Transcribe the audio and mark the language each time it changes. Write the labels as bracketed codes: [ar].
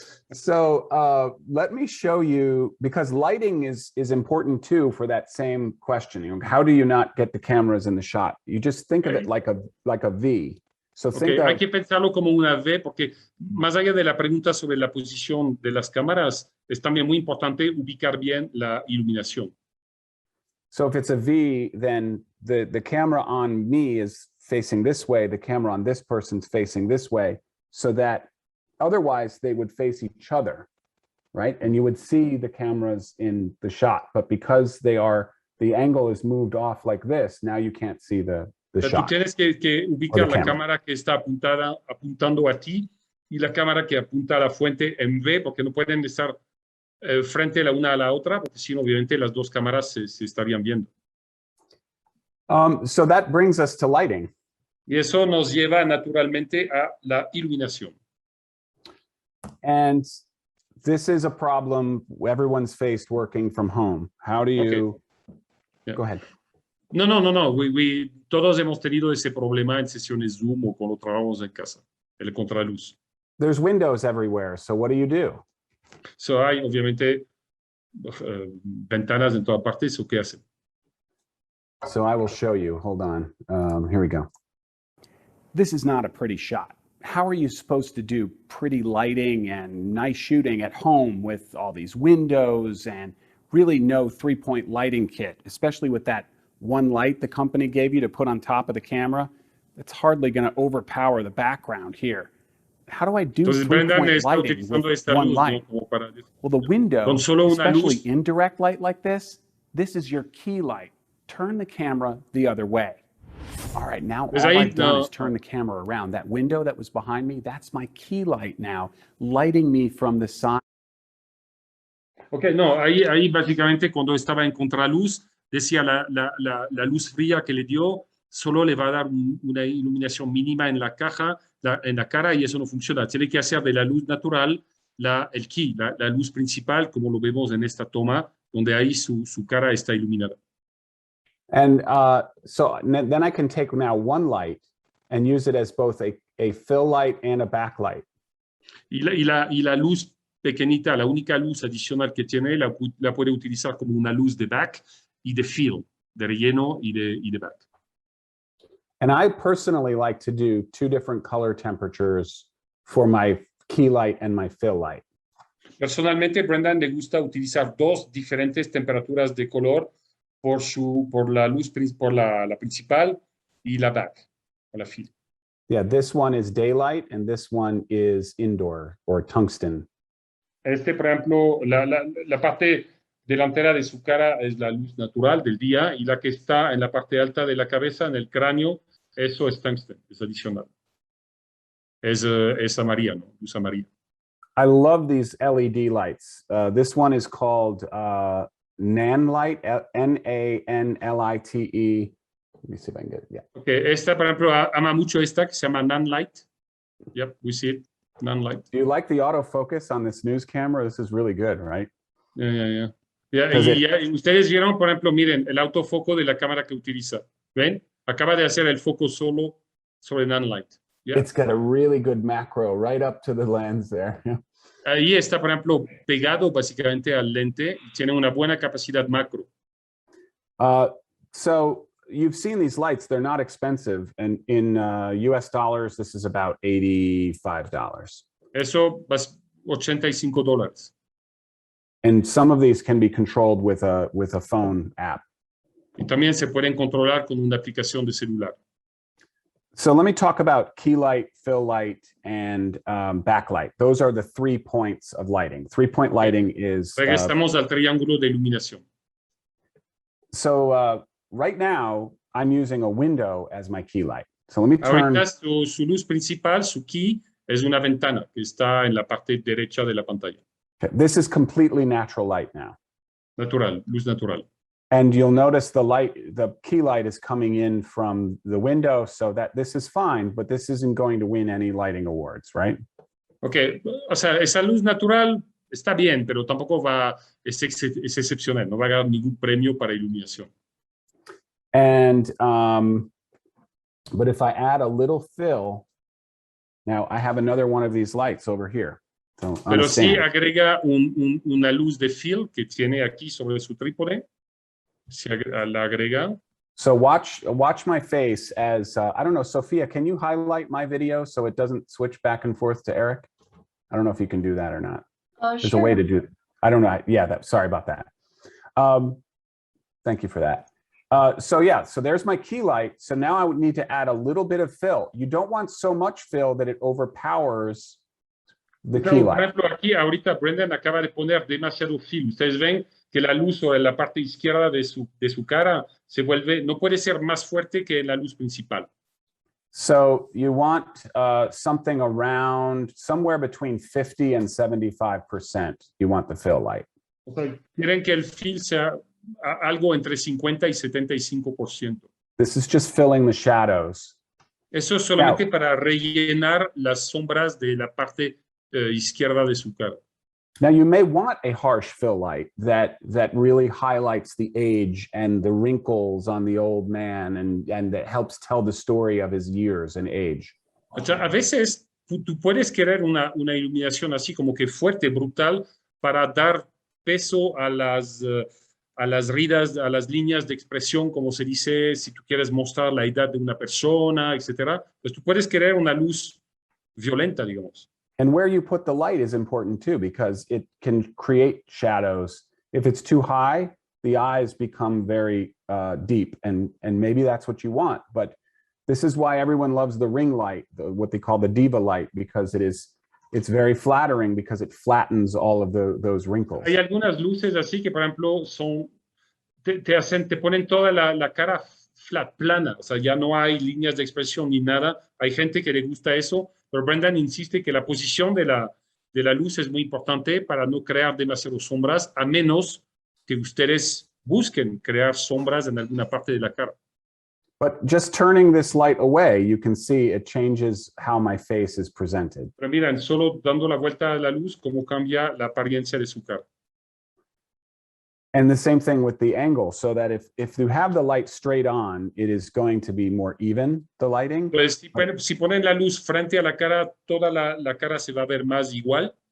[en] So let me show you, because lighting is important too for that same question. You know, how do you not get the cameras in the shot? You just think of it like a V. So think [es] Hay [en] of, [es] que pensarlo como una V, porque más allá de la pregunta sobre la posición de las cámaras, es también muy importante ubicar bien la iluminación. [en] so if it's a V, then the camera on me is facing this way, the camera on this person's facing this way, so that otherwise they would face each other, right? And you would see the cameras in the shot, but because the angle is moved off like this, now you can't see the shot. [es] Tú tienes que ubicar la cámara que está apuntando a ti y la cámara que apunta a la fuente en V, porque no pueden estar frente la una a la otra, porque si no, obviamente las dos cámaras se estarían viendo. [en] So that brings us to lighting. [es] Y eso nos lleva naturalmente a la iluminación. [en] And this is a problem everyone's faced working from home. How do you... Yeah. Go ahead. No. [es] Todos hemos tenido ese problema en sesiones Zoom o cuando trabajamos en casa, el contraluz. [en] There's windows everywhere, so what do? [es] So hay, obviamente, ventanas en todas partes, ¿o qué hacen? [en] So I will show you. Hold on. Here we go. This is not a pretty shot. How are you supposed to do pretty lighting and nice shooting at home with all these windows and really no three-point lighting kit, especially with that one light the company gave you to put on top of the camera? It's hardly going to overpower the background here. How do I do three-point lighting with one light? Well, the window, especially indirect light like this is your key light. Turn the camera the other way. All right, now all I've done is turn the camera around. That window that was behind me, that's my key light now, lighting me from the side. [es] Ok, no, ahí básicamente cuando estaba en contraluz, decía la luz fría que le dio solo le va a dar una iluminación mínima en la caja, en la cara, y eso no funciona. Tiene que hacer de la luz natural el key, la luz principal, como lo vemos en esta toma, donde ahí su cara está iluminada. [en] And so then I can take now one light and use it as both a fill light and a backlight. [es] Y la luz pequeñita, la única luz adicional que tiene, la puede utilizar como una luz de back y de fill, de relleno y de back. [en] And I personally like to do two different color temperatures for my key light and my fill light. [es] Personalmente, Brendan le gusta utilizar dos diferentes temperaturas de color por la luz, por la principal y la back, o la fill. [en] Yeah, this one is daylight and this one is indoor or tungsten. [es] Por ejemplo, la parte delantera de su cara es la luz natural del día y la que está en la parte alta de la cabeza, en el cráneo, eso es tungsten, es adicional. Es amarilla, ¿no? Luz amarilla. [en] I love these LED lights. This one is called Nanlite, Nanlite. Let me see if I can get it. Yeah. [es] Okay, esta, por ejemplo, ama mucho esta que se llama Nanlite. [en] Yep, we see it. Nanlite. Do you like the autofocus on this news camera? This is really good, right? Yeah. [es] Y ustedes vieron, por ejemplo, miren, el autofoco de la cámara que utiliza. ¿Ven? Acaba de hacer el foco solo sobre Nanlite. [en] Yeah. It's got a really good macro right up to the lens there. [es] Ahí está, por ejemplo, pegado básicamente al lente y tiene una buena capacidad macro. [en] So you've seen these lights, they're not expensive. And in US dollars, this is about $85. [es] Eso, $85. [en] And some of these can be controlled with a phone app. [es] Y también se pueden controlar con una aplicación de celular. [en] So let me talk about key light, fill light, and backlight. Those are the 3 points of lighting. 3-point lighting is... [es] Regresamos al triángulo de iluminación. [en] So right now, I'm using a window as my key light. So let me turn... [es] Ahorita su luz principal, su key, es una ventana que está en la parte derecha de la pantalla. [en] Okay. This is completely natural light now. [es] Natural, luz natural. [en] And you'll notice the key light is coming in from the window, so that this is fine, but this isn't going to win any lighting awards, right? [es] Okay, o sea, esa luz natural está bien, pero tampoco es excepcional, no va a ganar ningún premio para iluminación. [en] And But if I add a little fill, now I have another one of these lights over here. So [es] Pero sí agrega una luz de fill que tiene aquí sobre su trípode. La agrega. [en] So watch my face as, I don't know, Sophia, can you highlight my video so it doesn't switch back and forth to Eric? I don't know if you can do that or not. There's a way to do it. I don't know. Yeah, sorry about that. Thank you for that. So yeah, so there's my key light. So now I would need to add a little bit of fill. You don't want so much fill that it overpowers the key light. [es] Por ejemplo, aquí ahorita Brendan acaba de poner demasiado fill. Ustedes ven que la luz sobre la parte izquierda de su cara se vuelve, no puede ser más fuerte que la luz principal. [en] So you want something around somewhere between 50 and 75%. You want the fill light. [es] O sea, quieren que el fill sea algo entre 50 y 75%. [en] This is just filling the shadows. [es] Eso es solamente para rellenar las sombras de la parte izquierda de su cara. [en] Now you may want a harsh fill light that really highlights the age and the wrinkles on the old man and that helps tell the story of his years and age. [es] O sea, a veces tú puedes querer una iluminación así como que fuerte, brutal, para dar peso a las ridas, a las líneas de expresión, como se dice, si tú quieres mostrar la edad de una persona, etcétera. Pues tú puedes querer una luz violenta, digamos. [en] And where you put the light is important too, because it can create shadows. If it's too high, the eyes become very deep, and maybe that's what you want. But this is why everyone loves the ring light, what they call the diva light, because it's very flattering because it flattens all of those wrinkles. [es] Hay algunas luces así que, por ejemplo, te ponen toda la cara flat, plana, o sea, ya no hay líneas de expresión ni nada. Hay gente que le gusta eso, pero Brendan insiste que la posición de la luz es muy importante para no crear demasiadas sombras, a menos que ustedes busquen crear sombras en alguna parte de la cara. [en] But just turning this light away, you can see it changes how my face is presented. [es] Pero miren, solo dando la vuelta a la luz, cómo cambia la apariencia de su cara. [en] And the same thing with the angle, so that if you have the light straight on, it is going to be more even, the lighting. [es] Pues si ponen la luz frente a la cara, toda la cara se va a ver más igual.